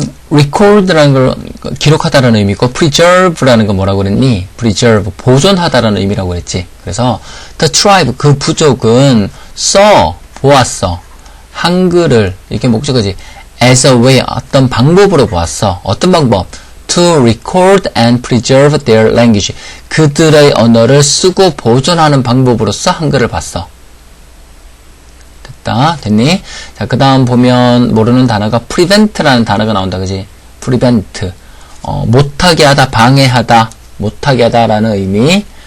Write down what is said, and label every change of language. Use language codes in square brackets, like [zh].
[ko] record라는 걸 기록하다라는 의미고 preserve라는 건 뭐라고 그랬니? preserve, 보존하다라는 의미라고 그랬지. 그래서 [en] the tribe, [ko] 그 부족은 보았어. 한글을, 이게 목적어지. [en] as a way, [ko] 어떤 방법으로 보았어. 어떤 방법? [en] to record and preserve their language. [ko] 그들의 언어를 쓰고 보존하는 방법으로서 한글을 봤어. 됐니? 자, 그 다음 보면 모르는 단어가 prevent라는 단어가 나온다, 그지? prevent. 못하게 하다, 방해하다, 못하게 하다라는 의미.